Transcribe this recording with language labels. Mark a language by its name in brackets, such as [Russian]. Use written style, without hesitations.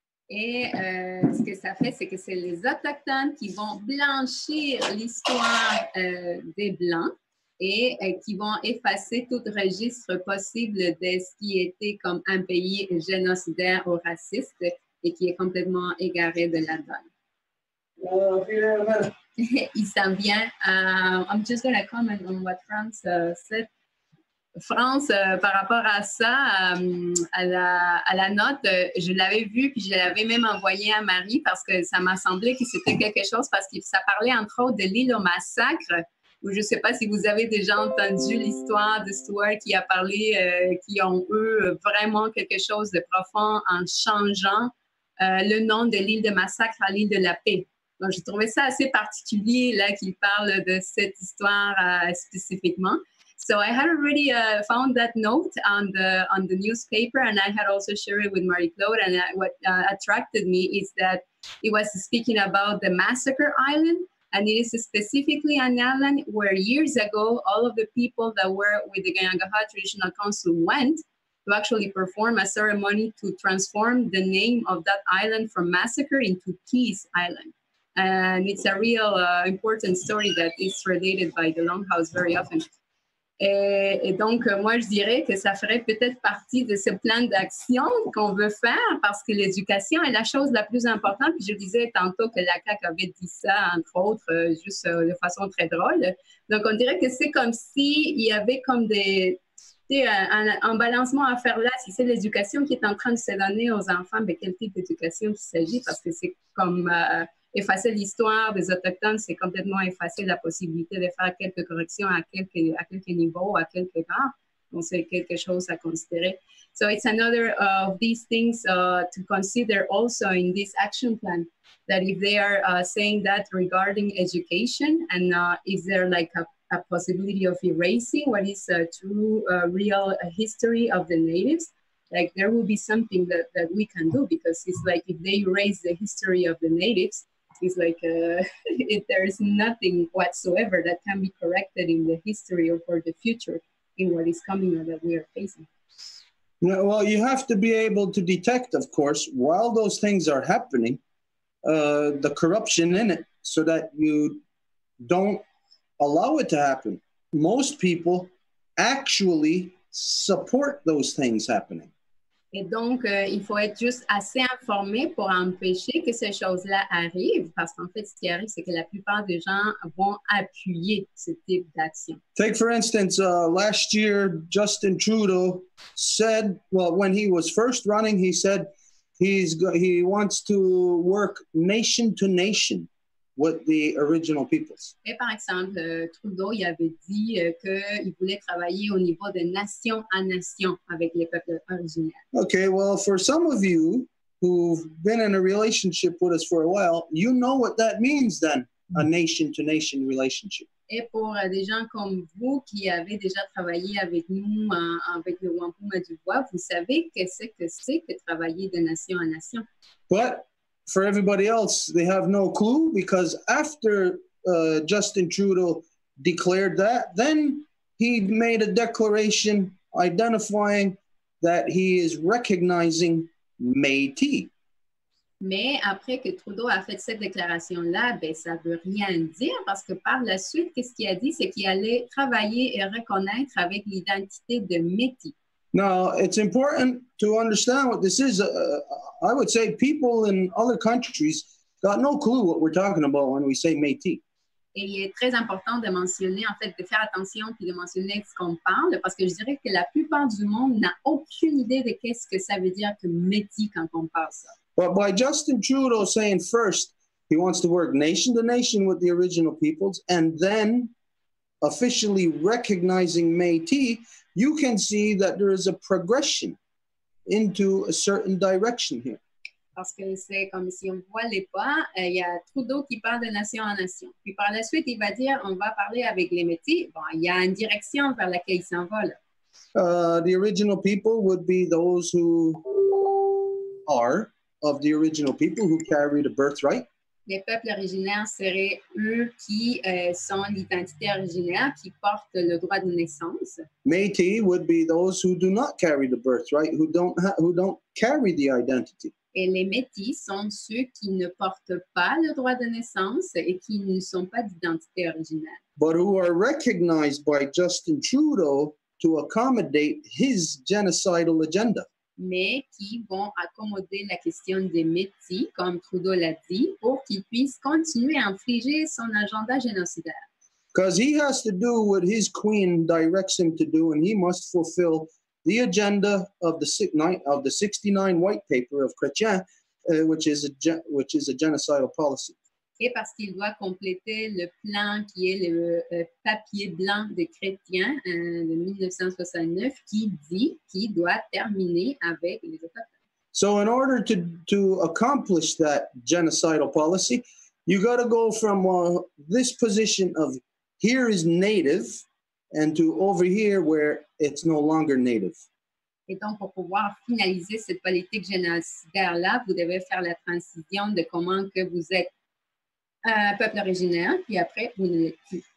[French] Et ce que ça fait, c'est que c'est les Autochtones qui vont blanchir l'histoire des Blancs et qui vont effacer tout registre possible de ce qui était comme un pays génocidaire ou raciste et qui est complètement égaré de la donne. Il s'en vient. [English] I'm just going to comment on what France said. [French] France, par rapport à ça, à la note, je l'avais vue puis je l'avais même envoyée à Marie parce que ça m'a semblé que c'était quelque chose parce que ça parlait entre autres de l'île au massacre. Ou je ne sais pas si vous avez déjà entendu l'histoire de Stuart qui a parlé, qui ont eu vraiment quelque chose de profond en changeant le nom de l'île de massacre à l'île de la paix. Donc, j'ai trouvé ça assez particulier là qu'il parle de cette histoire spécifiquement. [English] So I had already found that note on the newspaper, and I had also shared it with Marie-Claude. And what attracted me is that it was speaking about the Massacre Island, and it is specifically an island where years ago all of the people that were with the Gayagaha Traditional Council went to actually perform a ceremony to transform the name of that island from Massacre into Peace Island. And it's a real important story that is related by the Longhouse very often. [French] Et donc, moi, je dirais que ça ferait peut-être partie de ce plan d'action qu'on veut faire parce que l'éducation est la chose la plus importante. Puis je disais tantôt que la CAQ avait dit ça, entre autres, juste de façon très drôle. Donc, on dirait que c'est comme s'il y avait comme un balancement à faire là. Si c'est l'éducation qui est en train de se donner aux enfants, bien, quel type d'éducation il s'agit? Parce que c'est comme... effacer l'histoire des Autochtones, c'est complètement effacer la possibilité de faire quelques corrections à quelques niveaux, à quelques égards. Donc, c'est quelque chose à considérer. [English] So it's another of these things to consider also in this action plan, that if they are saying that regarding education, and is there like a possibility of erasing what is a true, real history of the natives, like there will be something that we can do, because it's like if they erase the history of the natives, it's like there's nothing whatsoever that can be corrected in the history or for the future in what is coming or that we are facing. No, well, you have to be able to detect, of course, while those things are happening, the corruption in it, so that you don't allow it to happen. Most people actually support those things happening. [French] Et donc, il faut être juste assez informé pour empêcher que ces choses-là arrivent, parce qu'en fait, ce qui arrive, c'est que la plupart des gens vont appuyer ce type d'action. [English] Take, for instance, last year, Justin Trudeau said, well, when he was first running, he said he wants to work nation to nation with the original peoples. [French] Et par exemple, Trudeau, il avait dit qu'il voulait travailler au niveau de nation à nation avec les peuples originaires. [English] Okay, well, for some of you who've been in a relationship with us for a while, you know what that means then, a nation-to-nation relationship. [French] Et pour des gens comme vous qui avez déjà travaillé avec nous, avec le Wampum du Bois, vous savez que c'est que travailler de nation à nation. [English] But for everybody else, they have no clue, because after Justin Trudeau declared that, then he made a declaration identifying that he is recognizing Métis. [French] Mais après que Trudeau a fait cette déclaration-là, ben, ça ne veut rien dire, parce que par la suite, qu'est-ce qu'il a dit? C'est qu'il allait travailler et reconnaître avec l'identité de Métis. [English] Now, it's important to understand what this is. I would say people in other countries got no clue what we're talking about when we say Métis. [French] Et il est très important de mentionner, en fait, de faire attention puis de mentionner ce qu'on parle, parce que je dirais que la plupart du monde n'a aucune idée de qu'est-ce que ça veut dire que Métis quand on parle ça. [English] But by Justin Trudeau saying first he wants to work nation to nation with the original peoples, and then officially recognizing Métis, you can see that there is a progression into a certain direction here. [French] Parce que c'est comme si on voit les pas, il y a Trudeau qui parle de nation en nation. Puis par la suite, il va dire, on va parler avec les Métis. Bon, il y a une direction vers laquelle il s'en va là. [English] The original people would be those who are of the original people who carry the birthright. [French] Les peuples originaires seraient eux qui sont l'identité originaire, qui portent le droit de naissance. [English] Métis would be those who do not carry the birthright, who don't carry the identity. [French] Et les Métis sont ceux qui ne portent pas le droit de naissance et qui ne sont pas d'identité originaire. [English] But who are recognized by Justin Trudeau to accommodate his genocidal agenda. [French] mais qui vont accommoder la question des Métis, comme Trudeau l'a dit, pour qu'il puisse continuer à infliger son agenda génocidaire. [English] Because he has to do what his queen directs him to do, and he must fulfill the agenda of the 69 white paper of Chrétien, which is a genocidal policy. [French] Et parce qu'il doit compléter le plan qui est le papier blanc des chrétiens de 1969 qui dit qu'il doit terminer avec les autochtones. [English] So in order to accomplish that genocidal policy, you got to go from this position of here is native and to over here where it's no longer native. [French] Et donc, pour pouvoir finaliser cette politique génocidaire-là, vous devez faire la transition de comment que vous êtes un peuple originaire, puis après, vous ne l'êtes plus.